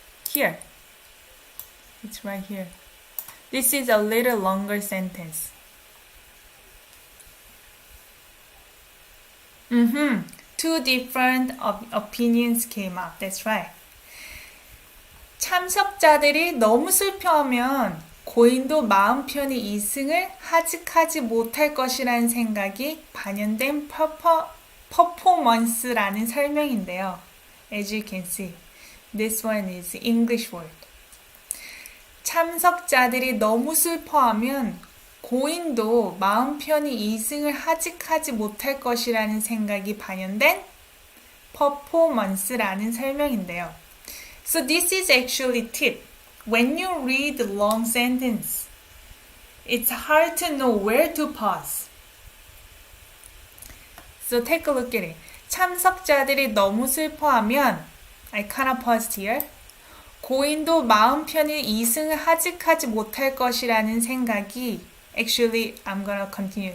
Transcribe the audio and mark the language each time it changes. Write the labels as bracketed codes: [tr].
[en] Here. It's right here. This is a little longer sentence. Two different opinions came up. That's right. [ko] 참석자들이 너무 슬퍼하면 고인도 마음 편히 이승을 하직하지 못할 것이라는 생각이 반영된 퍼포먼스라는 설명인데요. [en] As you can see, this one is English word. [ko] 참석자들이 너무 슬퍼하면 고인도 마음 편히 이승을 하직하지 못할 것이라는 생각이 반영된 퍼포먼스라는 설명인데요. [en] So this is actually tip. When you read the long sentence, it's hard to know where to pause. So take a look at it. [ko] 참석자들이 너무 슬퍼하면 [en] I kind of paused here. [ko] 고인도 마음 편히 이승을 하직하지 못할 것이라는 생각이 [en] Actually, I'm gonna continue.